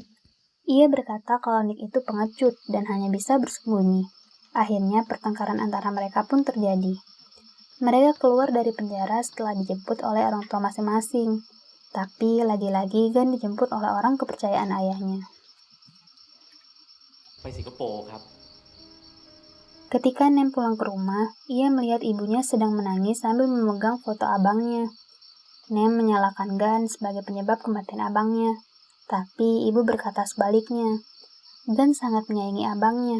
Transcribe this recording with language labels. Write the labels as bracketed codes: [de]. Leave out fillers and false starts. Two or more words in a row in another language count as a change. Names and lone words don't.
[id] Ia berkata kalau Nick itu pengecut dan hanya bisa bersembunyi. Akhirnya pertengkaran antara mereka pun terjadi. Mereka keluar dari penjara setelah dijemput oleh orang tua masing-masing. Tapi lagi-lagi Gun dijemput oleh orang kepercayaan ayahnya. [th] ไปสิงคโปร์ครับ [id] Ketika Nem pulang ke rumah, ia melihat ibunya sedang menangis sambil memegang foto abangnya. Nem menyalahkan Gun sebagai penyebab kematian abangnya. Tapi ibu berkata sebaliknya. Gun sangat menyayangi abangnya.